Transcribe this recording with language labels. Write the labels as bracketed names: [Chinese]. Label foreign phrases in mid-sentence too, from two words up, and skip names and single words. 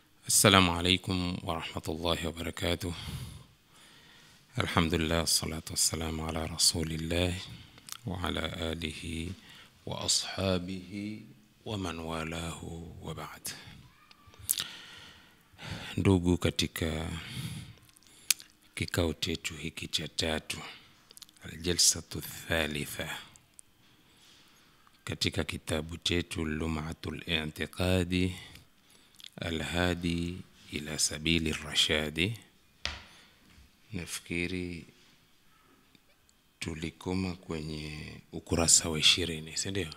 [Arabic] السلام عليكم ورحمة الله وبركاته. الحمد لله والصلاة والسلام على رسول الله وعلى آله وأصحابه ومن والاه وبعد. [Swahili] Ndugu, katika kikao chetu hiki cha tatu, [Arabic] الجلسة الثالثة, [Swahili] katika kitabu chetu Lum'atul I'tiqadi Alhadi ila sabili rashadi, nafikiri tulikoma kwenye ukurasa wa 20, si ndio?